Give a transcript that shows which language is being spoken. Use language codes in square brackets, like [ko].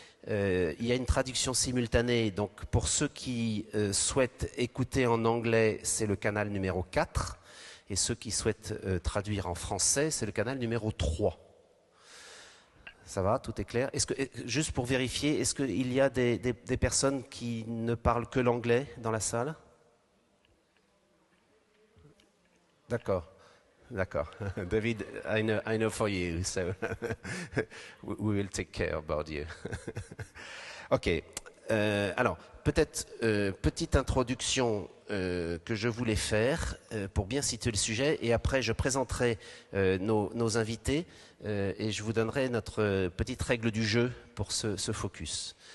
[fr] Il y a une traduction simultanée, donc pour ceux qui souhaitent écouter en anglais, c'est le canal numéro 4, et ceux qui souhaitent traduire en français, c'est le canal numéro 3. Ça va, tout est clair? Juste pour vérifier, est-ce qu'il y a des personnes qui ne parlent que l'anglais dans la salle? D'accord. D'accord. [en] David, I know for you, so we will take care about you. [fr] Ok. Alors, peut-être petite introduction que je voulais faire pour bien situer le sujet, et après je présenterai nos invités et je vous donnerai notre petite règle du jeu pour ce focus.